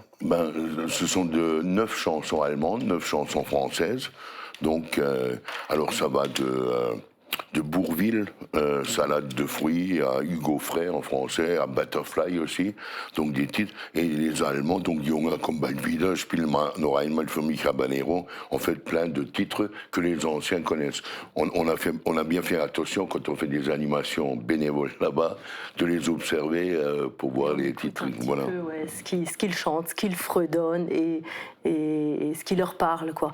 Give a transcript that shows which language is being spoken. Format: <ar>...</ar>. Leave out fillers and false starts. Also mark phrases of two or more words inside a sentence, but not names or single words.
<fr>Ce sont 9 chansons allemandes, 9 chansons françaises. Donc, alors ça va de Bourvil, salade de fruits, à Hugo Frey en français, à Butterfly aussi, donc des titres. Et les Allemands, donc Junge comme bald wieder, Spiel noch einmal für mich Habanero, ont fait plein de titres que les anciens connaissent. On a bien fait attention quand on fait des animations bénévoles là-bas, de les observer pour voir les titres. Voilà. Peu, ouais, ce qu'ils chantent, ce qu'ils fredonnent et ce qui leur parle, quoi.</fr>